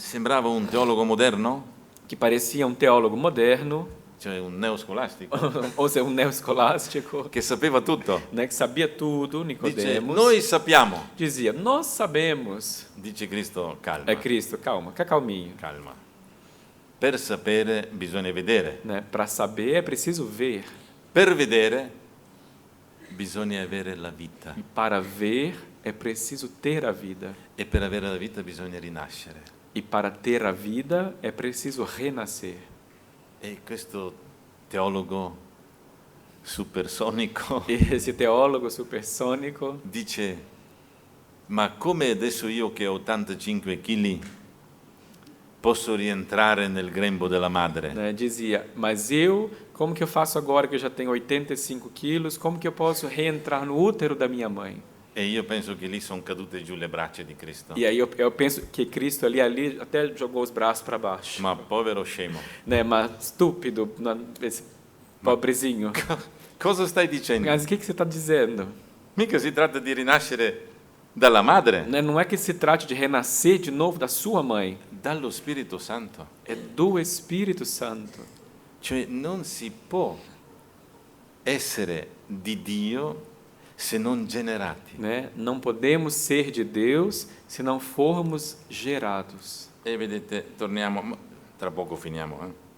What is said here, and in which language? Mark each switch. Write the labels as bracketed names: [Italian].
[Italian] sembrava un teologo moderno, [Portuguese] que parecia um teólogo moderno, [Italian] cioè un neoscolastico, [Portuguese] ou seja, um neoescolástico, [Italian] che sapeva tutto. [Portuguese] né, que sabia tudo, [Italian] Dice, [Portuguese] Nicodemos, [Italian] noi sappiamo. [Portuguese] dizia: Nós sabemos. [Italian] Dice Cristo, calma, [Portuguese] É Cristo, calma, fica calminho. [Italian] calma. Per sapere bisogna vedere. [Portuguese] Né? Para saber é preciso ver. [Italian] Per vedere bisogna avere la vita [Portuguese] E para ver é preciso ter a vida. [Italian] e per avere la vita bisogna rinascere. [Portuguese] E para ter a vida é preciso renascer. [Italian] E questo teologo supersonico [Portuguese] E esse teólogo supersônico [Italian] dice: ma come adesso io che ho 85 kg posso rientrare nel grembo della madre? [Portuguese] né, dizia, mas eu, como que eu faço agora que eu já tenho 85 quilos, como que eu posso reentrar no útero da minha mãe? [Italian] E io penso che lì sono cadute giù le braccia di Cristo. [Portuguese] E aí eu penso que Cristo ali até jogou os braços para baixo. [Italian] Ma povero scemo, [Portuguese] Né, mas estúpido, esse pobrezinho. [Italian] cosa stai dicendo? [Portuguese] Mas o que você está dizendo? [Italian] Mica si tratta di rinascere dalla madre, [Portuguese] Né, não é que se trate de renascer de novo da sua mãe, [Italian] dallo Spirito Santo. [Portuguese] é do Espírito Santo. [Italian] Cioè non si può essere di Dio se non generati. [Portuguese] Né? Não podemos ser de Deus se não formos gerados. [Italian] E vedete, torniamo, tra poco finiamo.